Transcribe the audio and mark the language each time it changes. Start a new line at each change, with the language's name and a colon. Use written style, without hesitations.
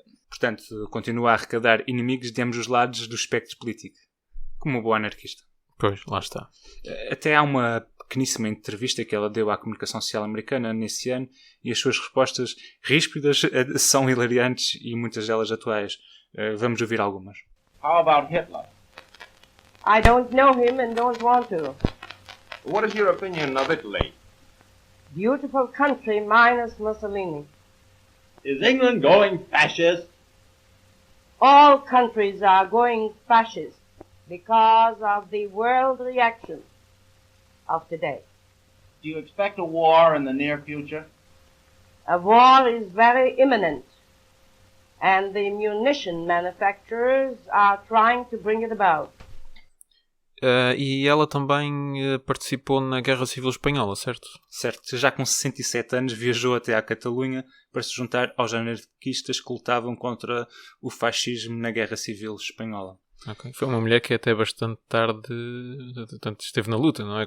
Portuguese: Portanto, continua a arrecadar inimigos de ambos os lados do espectro político, como uma boa anarquista. Pois, lá está. Até há uma pequeníssima entrevista que ela deu à comunicação social americana nesse ano, e as suas respostas ríspidas são hilariantes e muitas delas atuais. Vamos ouvir algumas.
English: How about Hitler? I don't know him and don't want to. What is your opinion of Italy? Beautiful country minus Mussolini. Is England going fascist? All countries are going fascist because of the world reaction of today. Do you expect a war in the near future? A war is very imminent, and the munition manufacturers are trying to bring it about.
Portuguese: E ela também participou na Guerra Civil Espanhola, certo? Certo, já com 67 anos viajou até à Catalunha para se juntar aos anarquistas que lutavam contra o fascismo na Guerra Civil Espanhola. Okay. Foi uma mulher que até bastante tarde portanto, esteve na luta, não é?